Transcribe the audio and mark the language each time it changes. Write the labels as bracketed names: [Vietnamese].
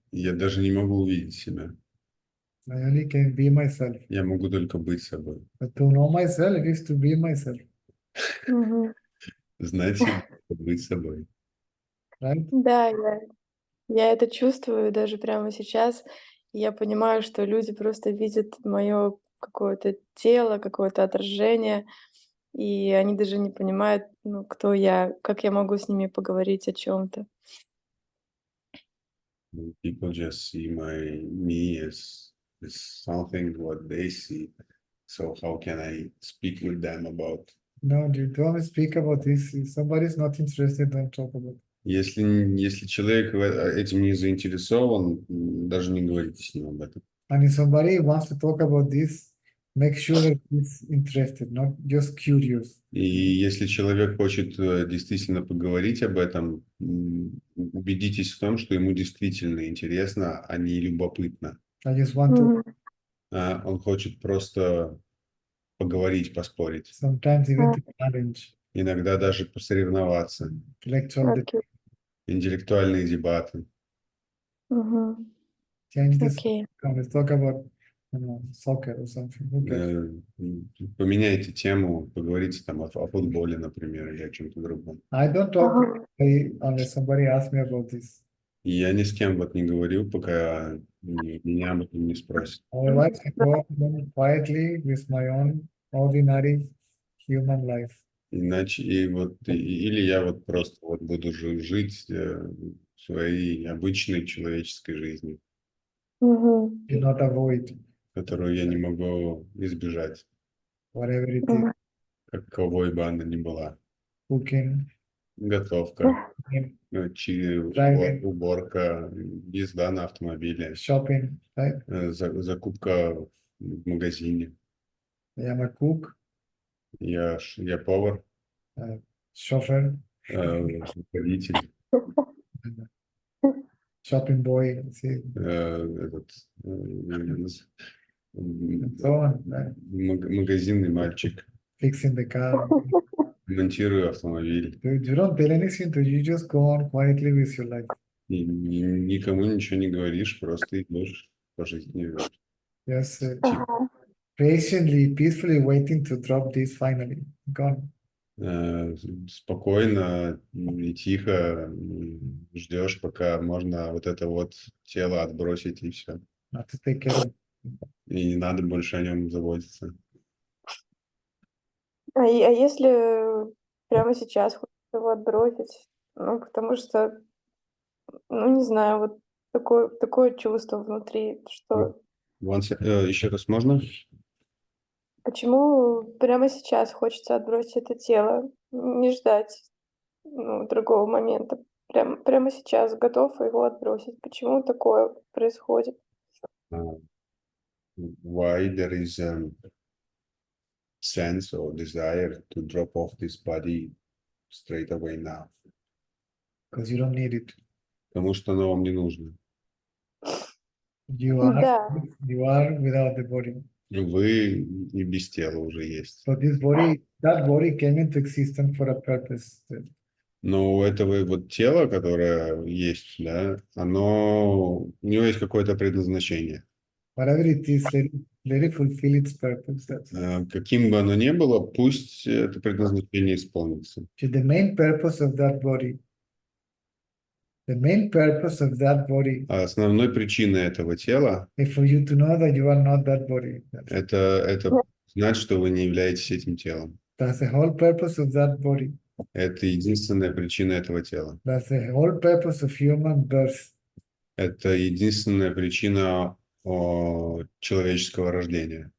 [Russian] Я даже не могу увидеть себя. [English] I only can be myself. [Russian] Я могу только быть собой. [English] But to know myself is to be myself. Мгм. [Russian] Знать себя, быть собой. [English] right? [Russian] Да, я это чувствую даже прямо сейчас. И я понимаю, что люди просто видят мое какое-то тело, какое-то отражение, и они даже не понимают, ну, кто я, как я могу с ними поговорить о чем-то. [English] People just see me as something what they see. So how can I speak with them about? No, you don't speak about this. If somebody is not interested, don't talk about it. [Russian] Если человек этим не заинтересован, даже не говорите с ним об этом. [English] And if somebody wants to talk about this, make sure that he's interested, not just curious. [Russian] И если человек хочет действительно поговорить об этом, убедитесь в том, что ему действительно интересно, а не любопытно. [English] I just want to [Russian] Он хочет просто поговорить, поспорить. [English] sometimes even to challenge, [Russian] Иногда даже посоревноваться. [English] intellectual [Russian] Окей. Интеллектуальные дебаты. Мгм. [English] change this. [Russian] Окей. [English] Let's talk about, soccer or something. Who cares? [Russian] Поменяйте тему, поговорите там о футболе, например, или о чем-то другом. [English] I don't talk to Ага. anybody unless somebody asks me about this. [Russian] И я ни с кем вот не говорю, пока меня об этом не спросят. [English] Otherwise, I go on quietly with my own ordinary human life. [Russian] Иначе или я вот просто вот буду жить своей обычной человеческой жизнью, Мгм. [English] Do not avoid [Russian] которую я не могу избежать, [English] whatever it is, Мгм. [Russian] каковой бы она ни была. [English] cooking, [Russian] Готовка, [English] cooking, Driving. [Russian] Уборка, езда на автомобиле, [English] shopping, right? [Russian] закупка в магазине. [English] I am a cook, [Russian] Я повар, [English] chauffeur, [Russian] водитель, [English] shopping boy, see, [Russian] этот, [English] and so on, right? [Russian] магазинный мальчик, [English] Fixing the car. [Russian] монтирую автомобиль. [English] You don't tell anything to you, just go on quietly with your life. [Russian] И никому ничего не говоришь, просто идешь по жизни. [English] Just Ага. patiently, peacefully waiting to drop this finally. Gone. [Russian] Спокойно и тихо ждешь, пока можно вот это вот тело отбросить, и все. Not to take care of. И не надо больше о нем заботиться. А если прямо сейчас хочется его отбросить? Ну, потому что, ну, не знаю, вот такое чувство внутри, что Еще раз можно? почему прямо сейчас хочется отбросить это тело, не ждать, ну, другого момента. Прямо сейчас готов его отбросить. Почему такое происходит? [English] Why there is a sense or desire to drop off this body straight away now? Because you don't need it. [Russian] Потому что оно вам не нужно. [English] You are, [Russian] Да. [English] you are without the body. [Russian] Вы и без тела уже есть. [English] So this body, that body came into existence for a purpose. [Russian] Но у этого вот тела, которое есть, да, у него есть какое-то предназначение. [English] Whatever it is, let it fulfill its purpose. [Russian] Каким бы оно ни было, пусть это предназначение исполнится. [English] So the main purpose of that body, [Russian] Основной причиной этого тела [English] is for you to know that you are not that body. [Russian] это знать, что вы не являетесь этим телом. [English] That's the whole purpose of that body. [Russian] Это единственная причина этого тела. [English] That's the whole purpose of human birth. [Russian] Это единственная причина человеческого рождения.